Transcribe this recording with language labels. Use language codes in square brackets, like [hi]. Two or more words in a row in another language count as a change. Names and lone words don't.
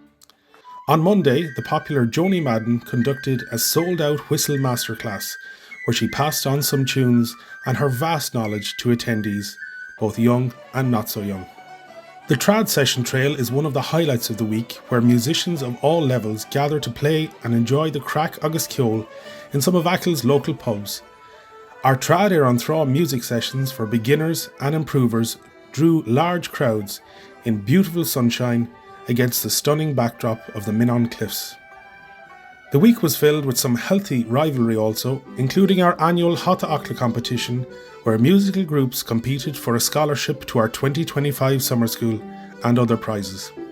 [en] On Monday, the popular Joni Madden conducted a sold-out whistle masterclass where she passed on some tunes and her vast knowledge to attendees, both young and not so young. The trad session trail is one of the highlights of the week, where musicians of all levels gather to play and enjoy the crack [ga] agus ceol [en] in some of Achill's local pubs. Our trad [ga] ar an thrá [en] music sessions for beginners and improvers drew large crowds in beautiful sunshine against the stunning backdrop of the Minnon Cliffs. The week was filled with some healthy rivalry also, including our annual Hata Acla competition, where musical groups competed for a scholarship to our 2025 summer school and other prizes.